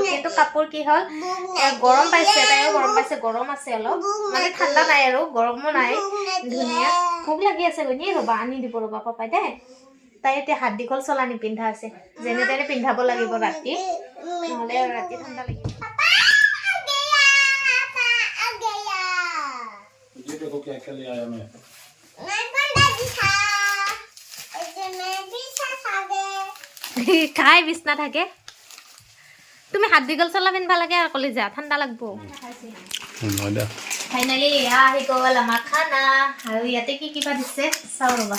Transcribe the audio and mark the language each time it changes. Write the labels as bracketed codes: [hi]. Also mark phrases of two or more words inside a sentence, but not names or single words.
[as] কিন্তু কাপোৰ কি হ'ল, গৰম পাইছে, তাইও গৰম পাইছে, গৰম আছে অলপ, মানে ঠাণ্ডা নাই আৰু গৰমো নাই, ধুনীয়া। ভোক লাগি আছে গৈ নিয়ে, ৰ'বা আনি দিব ৰ'বা পাপাই দেই। তাই এতিয়া হাত দীঘল চলা নিপিন্ধা আছে, যেনে তেনে পিন্ধাব লাগিব ৰাতি, নহ'লে ৰাতি ঠাণ্ডা লাগিব। [hi] देखो क्या क्या ले आया मैं [as] খাই বিছনা থাকে। তুমি হাত দীঘল চলা পিন্ধিব লাগে আৰু কলি যা, ঠাণ্ডা লাগব। ফাইনেলি এয়া আহি গ'ল আমাৰ খানা, আৰু ইয়াতে কি কিবা দিছে চাওঁ ৰ'বা।